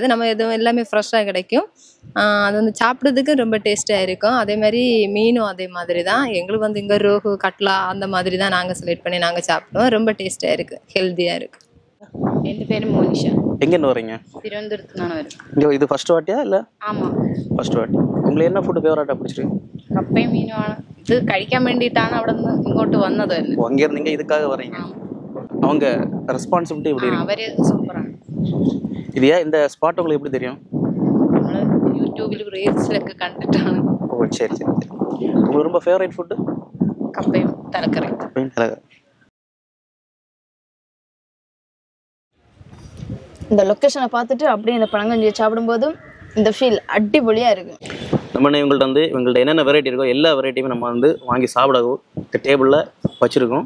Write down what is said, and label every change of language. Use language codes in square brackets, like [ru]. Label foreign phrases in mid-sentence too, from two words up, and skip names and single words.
[ta] நம்ம எதுவும் எல்லாமே ஃப்ரெஷ்ஷாக கிடைக்கும். அது வந்து சாப்பிட்றதுக்கு ரொம்ப டேஸ்ட்டாக இருக்கும். அதே மாதிரி மீனும் அதே மாதிரி தான். எங்களுக்கு வந்து இங்கே ரோகு, கட்லா அந்த மாதிரி தான் நாங்கள் செலக்ட் பண்ணி நாங்கள் சாப்பிடுவோம். ரொம்ப டேஸ்ட்டாக இருக்குது, ஹெல்த்தியாக இருக்குது. என் பேர் மோனிஷா. எங்கேருந்து வரீங்க? திருவனந்தபுரத்து நான் வரேன். இங்கே இது ஃபர்ஸ்ட் வாட்டியா இல்லை? ஆமாம், ஃபர்ஸ்ட் வாட்டி. உங்களுக்கு என்ன [en] food favourite [ta] പിടിച്ചിருக்கு? [ml] കപ്പയും മീനുമാണ്. ഇത് കഴിക്കാൻ വേണ്ടിയിട്ടാണ് അവിടെ നിന്ന് ഇങ്ങോട്ട് വന്നത് തന്നെ. [ta] அங்கேருந்து நீங்கள் இதுக்காக வரீங்க? அவங்க ரெஸ்பான்சிபிலிட்டி எப்படி இருக்கு? [ml] അവർ സൂപ്പറാണ്. [ta] இது ஏன் இந்த ஸ்பாட் உங்களுக்கு எப்படி தெரியும்? [ml] നമ്മൾ യൂട്യൂബിൽ റീൽസിലൊക്കെ കണ്ടിട്ടാണ്. [ta] ஓ சரி சரி சரி. உங்களுக்கு ரொம்ப ஃபேவரேட் ஃபுட்டு? [ml] കപ്പയും തലക്കറിയും. [ta] கப்பையும் தலைகறி. இந்த லொக்கேஷனை பார்த்துட்டு அப்படியே இந்த பழங்கஞ்சியை சாப்பிடும்போதும் இந்த ஃபீல் அடிப்பொலியாக இருக்குது. நம்ம இவங்கள்ட்ட என்னென்ன வெரைட்டி இருக்கோ எல்லா வெரைட்டியுமே நம்ம வந்து வாங்கி சாப்பிடவும் இந்த டேபிளில் வச்சுருக்கோம்.